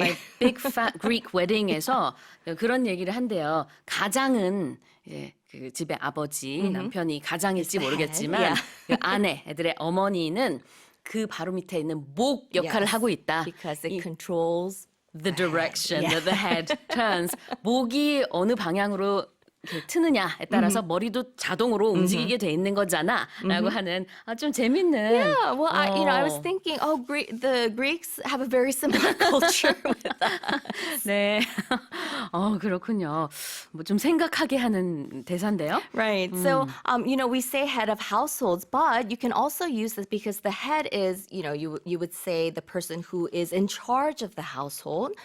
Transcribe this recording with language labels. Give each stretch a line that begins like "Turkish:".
Korean: My Big Fat Greek Wedding에서 그런 얘기를 한대요. 가장은 이제 그 집의 아버지, 남편이 가장일지 모르겠지만 그 아내, 애들의 어머니는 그 바로 밑에 있는 목 역할을 하고 있다.
English: Because it controls the direction that the head turns.
Korean: 목이 어느 방향으로 트느냐에 따라서 머리도 자동으로 움직이게 돼 있는 거잖아라고 하는 좀 재밌는.
English: Yeah, well, I was thinking, the Greeks have a very similar culture with that.
Korean: 네, 그렇군요. 뭐 좀 생각하게 하는 대사인데요.
English: Right. So, we say head of households, but you can also use this because the head is, you would say the person who is in charge of the household.